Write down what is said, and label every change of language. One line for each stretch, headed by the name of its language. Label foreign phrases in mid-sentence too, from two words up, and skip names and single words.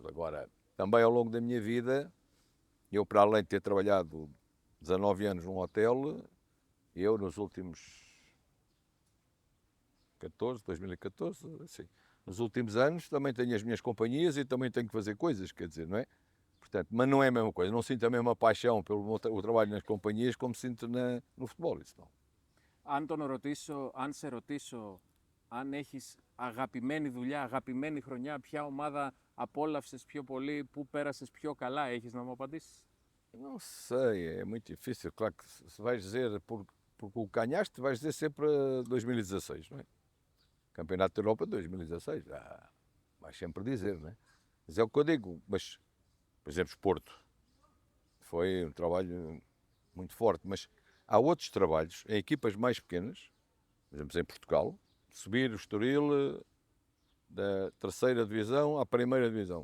Portuguese: Agora, também ao longo da minha vida, eu para além de ter trabalhado 19 anos num hotel, eu nos últimos 2014, assim, nos últimos anos também tenho as minhas companhias e também tenho que fazer coisas, quer dizer, não é? Portanto, mas não é a mesma coisa, não sinto a mesma paixão pelo o trabalho nas companhias como sinto no futebol, isso não.
Greek: Αν σε ρωτήσω αν έχεις αγαπημένη δουλειά, αγαπημένη χρονιά, ποια ομάδα απόλαυσες πιο πολύ, πού πέρασες πιο καλά, έχεις να μου απαντήσεις?
Portuguese: Não sei, é muito difícil. Claro que se vais dizer porque o ganhaste, vais dizer sempre 2016, não é? Campeonato da Europa 2016, vais sempre dizer, não é? Mas é o que eu digo. Mas, por exemplo, Porto foi um trabalho muito forte, mas há outros trabalhos em equipas mais pequenas, por exemplo, em Portugal, subir o Estoril da terceira divisão à primeira divisão.